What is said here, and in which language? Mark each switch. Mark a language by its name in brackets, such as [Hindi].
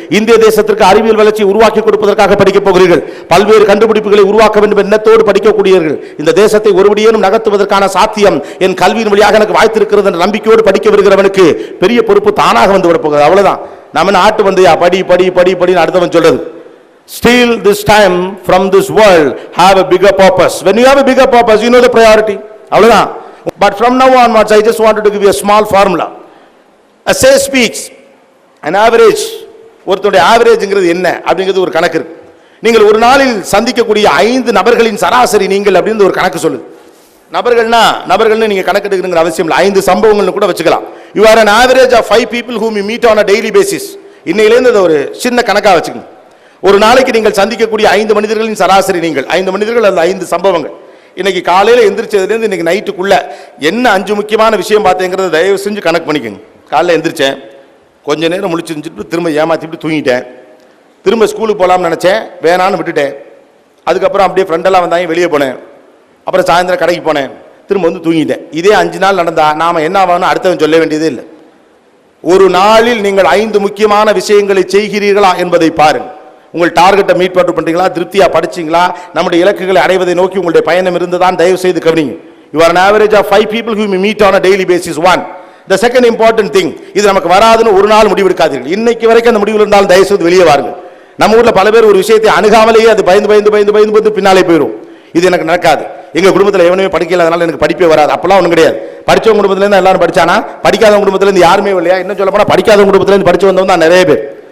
[Tamil] இந்திய தேசத்திற்கு அறிவியல் வளர்ச்சி உருவாக்கி கொடுப்பதற்காக படிக்கப் போகிறீர்கள். பல்வேறு கண்டுபிடிப்புகளை உருவாக்க வேண்டும் எண்ணத்தோடு படிக்கக்கூடியவர்கள். இந்த தேசத்தை ஒருபடியேனும் நகர்த்துவதற்கான சாத்தியம் என் கல்வியின் வழியாக எனக்கு வாய்த்திருக்கிறது என்ற நம்பிக்கையோடு படிக்க வருகிறவனுக்கு பெரிய பொறுப்பு தானாக வந்து விடப்போகிறது. அவ்வளவுதான். நம்ம நாட்டு வந்து படி படி படி படின்னு அடுத்தவன் சொல்றது. [English] Steal this time from this world, have a bigger purpose. When you have a bigger purpose, you know the priority. அவ்வளவுதான். But from now onwards, I just wanted to give you a small formula. A say speaks, an average. [Tamil] ஒருத்தருடைய ஆவரேஜ்ங்கிறது என்ன அப்படிங்கிறது ஒரு கணக்கு இருக்கு. நீங்கள் ஒரு நாளில் சந்திக்கக்கூடிய 5 நபர்களின் சராசரி நீங்கள் அப்படின்னு ஒரு கணக்கு சொல்லுது. நபர்கள்னு நீங்க கணக்கு எடுக்கணுங்கிற அவசியம் இல்லை. 5 சம்பவங்கள்னு கூட வச்சுக்கலாம். [English] You are an average of 5 people whom you meet on a daily basis. [Tamil] இன்னையிலேருந்து ஒரு சின்ன கணக்கா வச்சுக்கணும். ஒரு நாளைக்கு நீங்கள் சந்திக்கக்கூடிய 5 மனிதர்களின் சராசரி நீங்கள் 5 மனிதர்கள் அல்லது 5 சம்பவங்கள். இன்னைக்கு காலையில் எந்திரிச்சதுலேருந்து இன்னைக்கு நைட்டுக்குள்ள என்ன 5 முக்கியமான விஷயம் பார்த்தேங்கிறத தயவு செஞ்சு கணக்கு பண்ணிக்கோங்க. காலையில் எந்திரிச்சேன், கொஞ்ச நேரம் முழிச்சுட்டு திரும்ப ஏமாத்திட்டு தூங்கிட்டேன். திரும்ப ஸ்கூலுக்கு போகலாம்னு நினச்சேன், வேணான்னு விட்டுட்டேன். அதுக்கப்புறம் அப்படியே ஃப்ரெண்டெல்லாம் வந்தாங்க, வெளியே போனேன். அப்புறம் சாயந்தரம் கடைக்கு போனேன், திரும்ப வந்து தூங்கிட்டேன். இதே 5 நாள் நடந்தா நாம் என்ன ஆகணும் அடுத்தவன் சொல்ல வேண்டியதே இல்லை. ஒரு நாளில் நீங்கள் 5 முக்கியமான விஷயங்களை செய்கிறீர்களா என்பதை பாருங்கள். உங்கள் டார்கெட்டை மீட் பண்றீங்களா, திருப்தியா படிச்சீங்களா, நம்முடைய இலக்குகளை அடைவதை நோக்கி உங்களுடைய பயணம் இருந்துதான் தயவு செய்து கவனிங்க. [English] You are an average of 5 people whom you meet on a daily basis. One. The second important thing, [Tamil] இது நமக்கு வராதுன்னு ஒரு நாள் முடிவு எடுக்காதீர்கள். இன்னைக்கு வரைக்கும் அந்த முடிவில் இருந்தாலும் தயவு செய்து வெளியே வாருங்க. நம்ம ஊர்ல பல பேர் ஒரு விஷயத்தை அணுகாமலேயே அது பயந்து பின்னாலே போயிடும். இது எனக்கு நடக்காது, எங்க குடும்பத்தில் எவனுமே படிக்கல, அதனால எனக்கு படிப்பே வராது, அப்பெல்லாம் ஒன்றும் கிடையாது. படிச்சவங்க குடும்பத்துல இருந்து எல்லாரும் படிச்சானா, படிக்காதவங்க குடும்பத்துல இருந்து யாருமே இல்லையா? இன்னும் சொல்ல போனா படிக்காதவங்க குடும்பத்துல இருந்து படிச்சு வந்தவங்க தான் நிறைய பேர்.